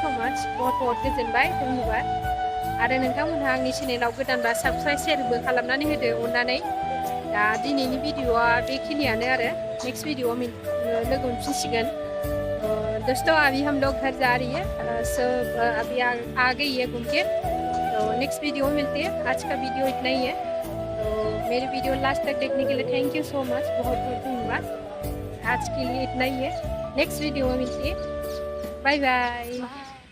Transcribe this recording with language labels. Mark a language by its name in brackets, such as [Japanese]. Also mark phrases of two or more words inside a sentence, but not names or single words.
[Bodo] माच बहुत गोजोनबाय धन्यबाद आरो नोंथांमोनहा आंनि चेनेलाव गोदानबा साबस्क्राइब शेयारबो खालामनानै होदो अननानै दा दिनैनि भिडिअआ बेखिनियानो आरो नेक्स्ट भिडिअआव लोगो मोनफिनसिगोन [Hindi] दोस्तों अभी हम लोग घर जा रही है सब अभी आ गई है घूम के तो [English] next video [Hindi] में मिलते हैं आज का वीडियो इतना ही है तो मेरे वीडियो लास्ट तक देखने के लिए [English] thank you so much [Hindi] बहुत बहुत धन्यवाद आज के लिए इतना ही है [English] next video [Hindi] में मिलते हैं बाय बाय